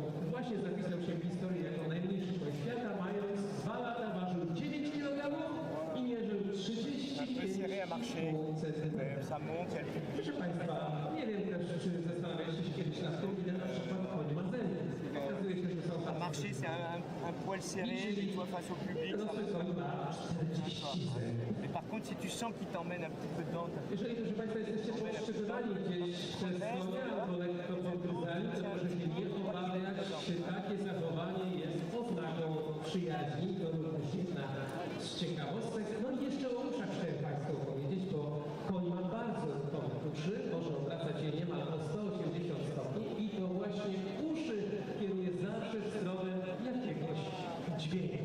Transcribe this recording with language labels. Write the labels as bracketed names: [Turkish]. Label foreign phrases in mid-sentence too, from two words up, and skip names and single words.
[Polish] Właśnie zapisał się w historii jako najmniejszy koń świata, mając 2 lata, ważył 9 kg i mierzył 35 cm. Proszę Państwa, nie wiem też, czy zastanawialiście się kiedyś nad tym, ile na przykład koń ma zębów. Okazuje się, że są [French] Marcher, c'est un poil serré, et toi face au public, ça va Mais par contre, si tu sens qu'il t'emmène un petit peu dedans, [Polish] Jeżeli, proszę Państwa, jesteście powstrzymywani gdzieś przez konia albo lekko podgryzani, to proszę się nie obawiać, czy takie zachowanie jest oznaką przyjaźni, to również jedna z ciekawostek. No i jeszcze o uszach chciałem Państwu powiedzieć, bo koń ma bardzo dobre uszy, może obracać je niemal o 180 stopni i to właśnie uszy kieruje zawsze w stronę jakiegoś dźwięku.